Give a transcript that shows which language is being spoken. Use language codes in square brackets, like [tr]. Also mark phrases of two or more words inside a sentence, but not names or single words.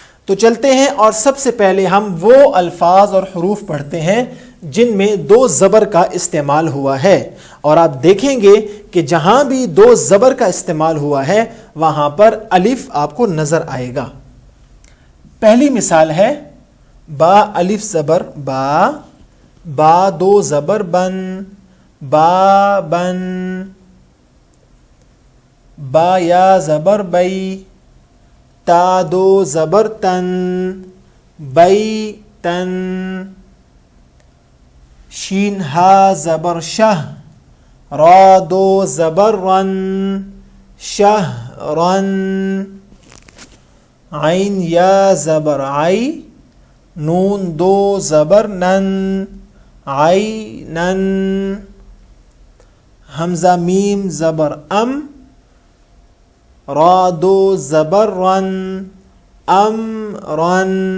[ur] تو چلتے ہیں اور سب سے پہلے ہم وہ الفاظ اور حروف پڑھتے ہیں جن میں 2 زبر کا استعمال ہوا ہے، اور آپ دیکھیں گے کہ جہاں بھی 2 زبر کا استعمال ہوا ہے وہاں پر الف آپ کو نظر آئے گا۔ پہلی مثال ہے با الف زبر با، با 2 زبر بن، با بن، با یا زبر بئی، تا 2 زبر تن، بئی تن، شین ہا زبر شہ، را 2 زبر رن، شہ رن، عین یا زبر عی، نون 2 زبر نن، عی نن، حمزہ میم زبر ام، را 2 زبر رن، ام رن،